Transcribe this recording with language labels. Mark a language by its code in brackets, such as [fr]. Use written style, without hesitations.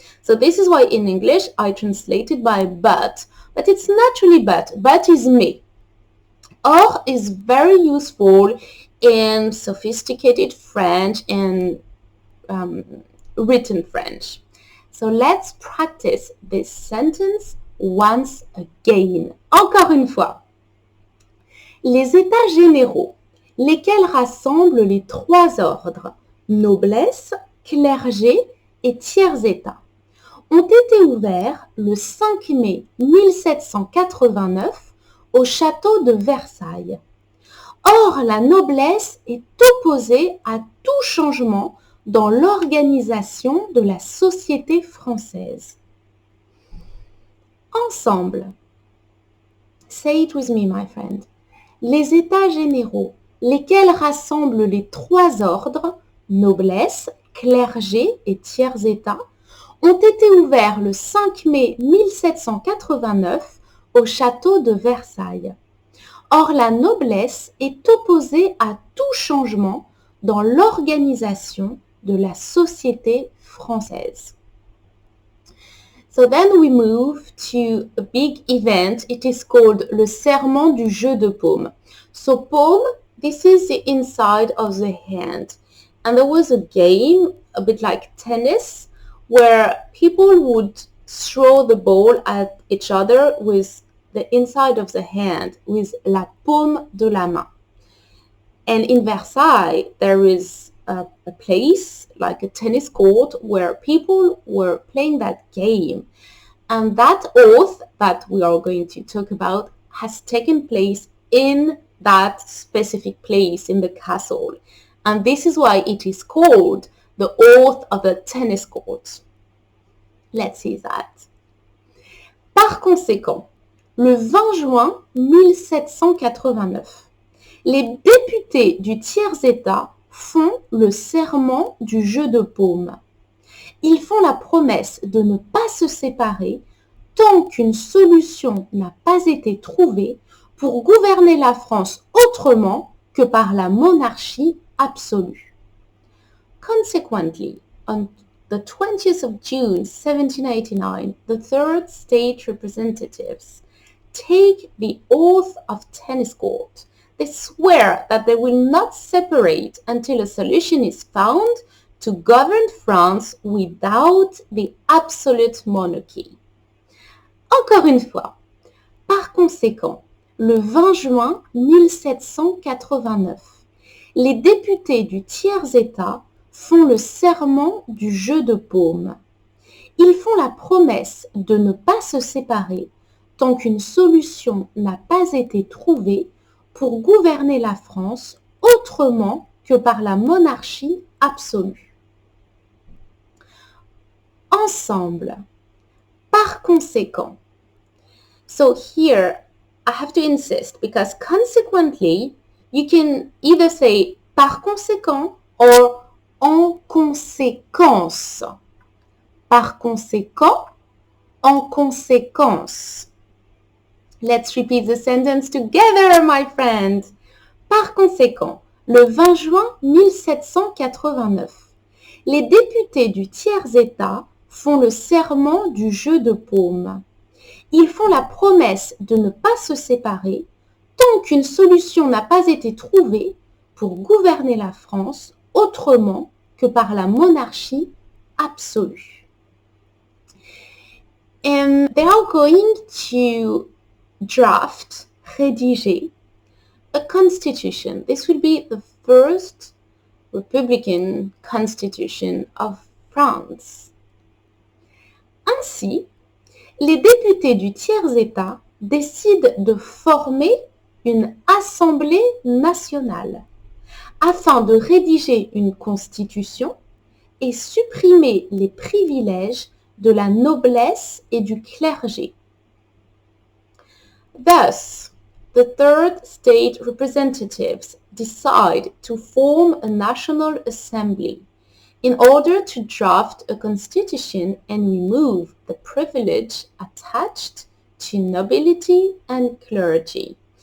[en] So this is why in English I translated by but it's not really but is me. Or is very useful in sophisticated French and written French. So let's practice this sentence once again. [fr] Encore une fois. Les États généraux, lesquels rassemblent les trois ordres, noblesse, clergé et tiers État, ont été ouverts le 5 mai 1789 au château de Versailles. Or, la noblesse est opposée à tout changement dans l'organisation de la société française. [en] Ensemble. Say it with me, my friend. Les États généraux, lesquels rassemblent les trois ordres, noblesse, clergé et tiers État, ont été ouverts le 5 mai 1789 au château de Versailles. Or, la noblesse est opposée à tout changement dans l'organisation de la société française. So then we move to a big event. It is called [fr] le serment du jeu de paume. [en] So paume, this is the inside of the hand. And there was a game, a bit like tennis, where people would throw the ball at each other with the inside of the hand, with [fr] la paume de la main. [en] And in Versailles, there is a place, like a tennis court, where people were playing that game. And that oath that we are going to talk about has taken place in that specific place in the castle. And this is why it is called the oath of the tennis court. Let's see that. [fr] Par conséquent, le 20 juin 1789, les députés du tiers-État font le serment du jeu de paume. Ils font la promesse de ne pas se séparer tant qu'une solution n'a pas été trouvée pour gouverner la France autrement que par la monarchie absolue. [en] Consequently, on the 20th of June 1789, the third state representatives take the oath of tennis court. They swear that they will not separate until a solution is found to govern France without the absolute monarchy. [fr] Encore une fois, par conséquent, le 20 juin 1789, les députés du tiers-État font le serment du jeu de paume. Ils font la promesse de ne pas se séparer tant qu'une solution n'a pas été trouvée pour gouverner la France autrement que par la monarchie absolue. Ensemble. Par conséquent. [en] So here, I have to insist because consequently, you can either say par conséquent or en conséquence. [fr] Par conséquent, en conséquence. [en] Let's repeat the sentence together, my friend. [fr] Par conséquent, le 20 juin 1789, les députés du tiers-État font le serment du jeu de paume. Ils font la promesse de ne pas se séparer tant qu'une solution n'a pas été trouvée pour gouverner la France autrement que par la monarchie absolue. [en] And they are going to draft, rédiger, a constitution. This will be the first Republican constitution of France. [fr] Ainsi, les députés du tiers-État décident de former une assemblée nationale afin de rédiger une constitution et supprimer les privilèges de la noblesse et du clergé. [en] Thus, the third state representatives decide to form a national assembly in order to draft a constitution and remove the privilege attached to nobility and clergy.